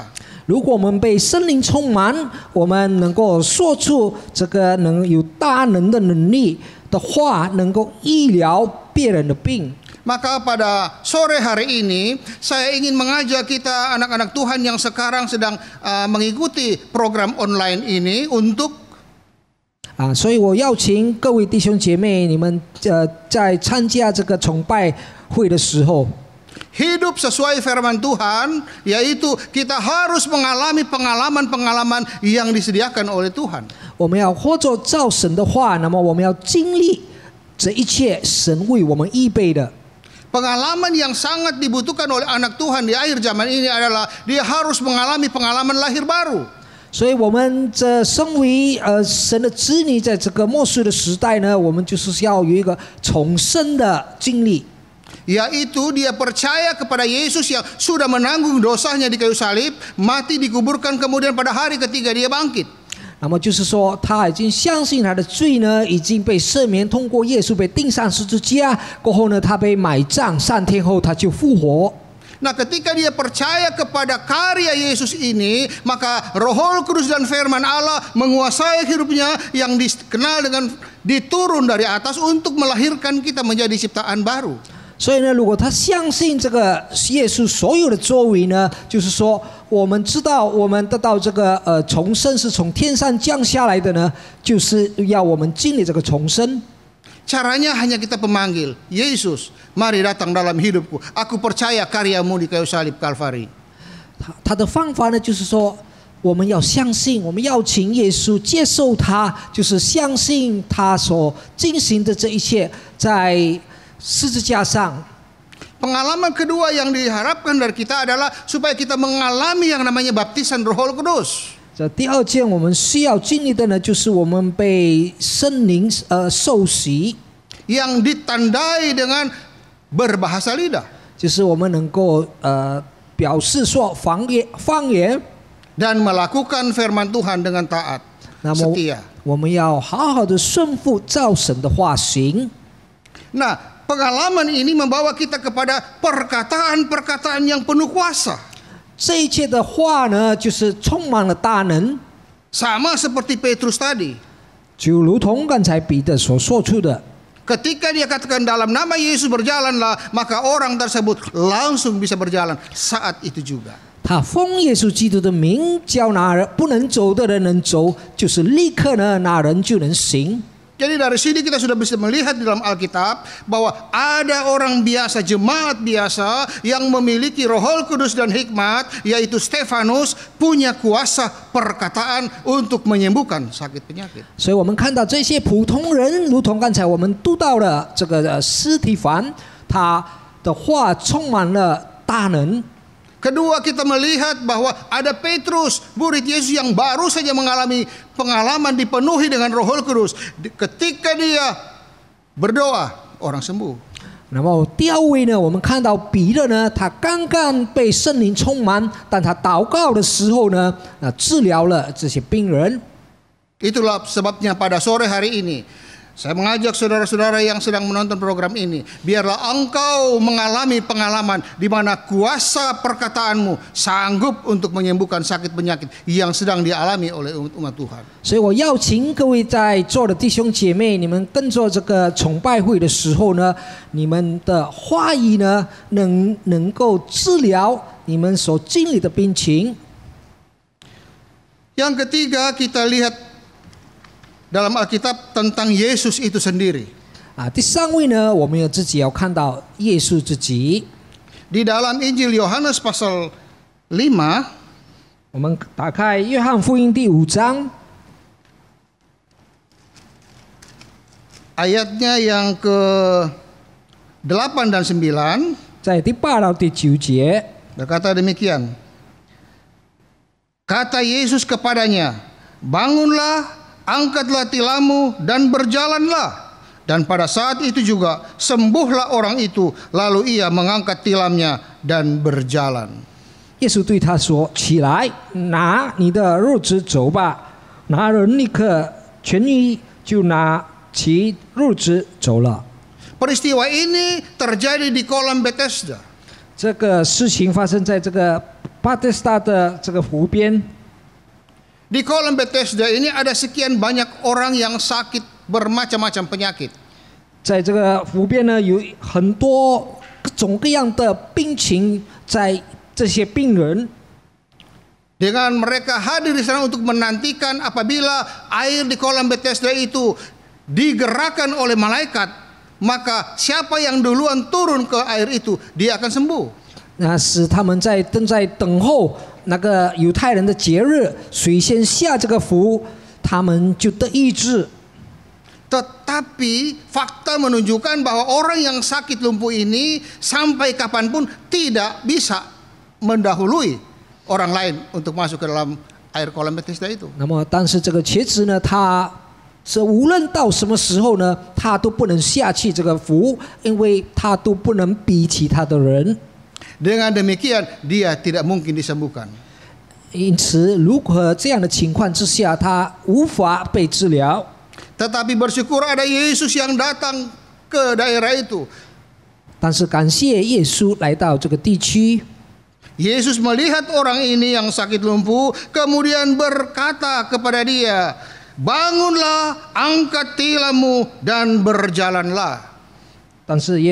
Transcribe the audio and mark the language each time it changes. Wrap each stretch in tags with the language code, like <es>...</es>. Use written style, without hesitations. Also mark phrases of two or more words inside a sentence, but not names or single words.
<zh>如果我们被圣灵充满，我们能够说出这个能有大能的能力的话，能够医疗别人的病。</zh> <id>Maka pada sore hari ini saya ingin mengajak kita anak-anak Tuhan yang sekarang sedang mengikuti program online ini untuk</id> <zh>所以我邀请各位弟兄姐妹，你们在参加这个崇拜会的时候，</zh> <id>hidup sesuai firman Tuhan, yaitu kita harus mengalami pengalaman-pengalaman yang disediakan oleh Tuhan.</id> <zh>我们要活着照神的话，那么我们要经历这一切神为我们预备的。</zh> <id>Pengalaman yang sangat dibutuhkan oleh anak Tuhan di akhir zaman ini adalah dia harus mengalami pengalaman lahir baru.</id> <zh>所以我们这身为神的子女，在这个末世的时代呢，我们就是要有一个重生的经历。</zh> <id>Yaitu dia percaya kepada Yesus yang sudah menanggung dosanya di kayu salib, mati dikuburkan kemudian pada hari ketiga dia bangkit.</id> <zh>那么就是说，他已经相信他的罪呢已经被赦免，通过耶稣被钉上十字架过后呢，他被埋葬，3天后他就复活。</zh> <id>Nah ketika dia percaya kepada karya Yesus ini, maka Roh Kudus dan firman Allah menguasai hidupnya yang dikenal dengan diturun dari atas untuk melahirkan kita menjadi ciptaan baru.</id> <zh>所以呢，如果他相信这个耶稣所有的作为呢，就是说，我们知道我们得到这个重生是从天上降下来的呢，就是要我们经历这个重生。</zh> <id>Caranya hanya kita pemanggil, Yesus, mari datang dalam hidupku. Aku percaya karyamu di kayu salib Kalvari.</id> <zh>他的方法呢，就是说，我们要相信，我们邀请耶稣接受他，就是相信他所进行的这一切，在十字架上。</zh> <id>Pengalaman kedua yang diharapkan dari kita adalah supaya kita mengalami yang namanya baptisan Roh Kudus.</id> <zh>这第二件我们需要经历的呢，就是我们被圣灵受洗，</zh> <id>yang ditandai dengan berbahasa lidah</id> <zh>就是我们能够表示说方言，</zh> <id>dan melakukan firman Tuhan dengan taat</id> <zh>那么</zh> <id>setia.</id> <zh>我们要好好的顺服照神的话行。</zh> <id>Nah, pengalaman ini membawa kita kepada perkataan-perkataan yang penuh kuasa.</id> <zh>这一切的话呢，就是充满了大能，</zh> <id>Sama seperti Petrus tadi.</id> <zh>就如同刚才彼得所说出的。</zh> <id>Ketika dia katakan dalam nama Yesus berjalanlah, maka orang tersebut langsung bisa berjalan saat itu juga.</id> <zh>他奉耶稣基督的名叫那人不能走的人能走，就是立刻呢，那人就能行。</zh> <id>Jadi dari sini kita sudah bisa melihat di dalam Alkitab bahwa ada orang biasa, jemaat biasa yang memiliki Roh Kudus dan hikmat, yaitu Stefanus, punya kuasa perkataan untuk menyembuhkan sakit penyakit.</id> <zh>所以我们看到这些普通人，如同刚才我们读到了这个司提反，他的话充满了大能。</zh> <id>Kedua, kita melihat bahwa ada Petrus, murid Yesus yang baru saja mengalami pengalaman dipenuhi dengan Roh Kudus. Ketika dia berdoa, orang sembuh.</id> <zh>那么第二位呢，我们看到彼得呢，他刚刚被圣灵充满，但他祷告的时候呢，治疗了这些病人。</zh> <id>Itulah sebabnya pada sore hari ini saya mengajak saudara-saudara yang sedang menonton program ini, biarlah engkau mengalami pengalaman di mana kuasa perkataanmu sanggup untuk menyembuhkan sakit penyakit yang sedang dialami oleh umat Tuhan.</id> <zh>所以我邀请各位在座的弟兄姐妹，你们跟着这个崇拜会的时候呢，你们的话语呢，能够治疗你们所经历的病情。</zh> <id>Yang ketiga, kita lihat dalam Alkitab tentang Yesus itu sendiri.</id> <zh>第三位呢，我们自己要看到耶稣自己。</zh> <id>Di dalam Injil Yohanes pasal 5,</id> <zh>我们打开约翰福音第5章，</zh> <id>ayatnya yang ke-8 dan 9,</id> <zh>在第8到第9节，</zh> <id>berkata demikian. Kata Yesus kepadanya, bangunlah, angkatlah tilammu dan berjalanlah. Dan pada saat itu juga sembuhlah orang itu, lalu ia mengangkat tilamnya dan berjalan.</id> <zh>耶稣对他说：“起来，拿你的褥子走吧。” 那人立刻痊愈，就拿起褥子走了。</zh> <id>Peristiwa ini terjadi di kolam Bethesda.</id> <zh>这个事情发生在这个巴特斯达的这个湖边。</zh> <id>Di kolam Bethesda ini ada sekian banyak orang yang sakit bermacam-macam penyakit.</id> <zh>在这个湖边呢，有很多各种各样的病情，在这些病人。</zh> <id>Dengan mereka hadir di sana untuk menantikan apabila air di kolam Bethesda itu digerakkan oleh malaikat, maka siapa yang duluan turun ke air itu, dia akan sembuh.</id> <zh>那使他们正在等候那个犹太人的节日，谁先下这个符，他们就得医治。</zh> <id>Tetapi fakta menunjukkan bahwa orang yang sakit lumpuh ini sampai kapanpun tidak bisa mendahului orang lain untuk masuk ke dalam air kolam Bethesda itu.</id> <zh>那么，但是这个瘸子呢，他是无论到什么时候呢，他都不能下去这个符，因为他都不能比其他的人。</zh> <id>Dengan demikian dia tidak mungkin disembuhkan.</id> <zh>因此，如果这样的情况之下，他无法被治疗。</zh> <id>Tetapi bersyukur ada Yesus yang datang ke daerah itu.</id> <zh>但是感谢耶稣来到这个地区，</zh> <id>Yesus melihat orang ini yang sakit lumpuh, kemudian berkata kepada dia, "Bangunlah, angkat tilammu dan berjalanlah."</id>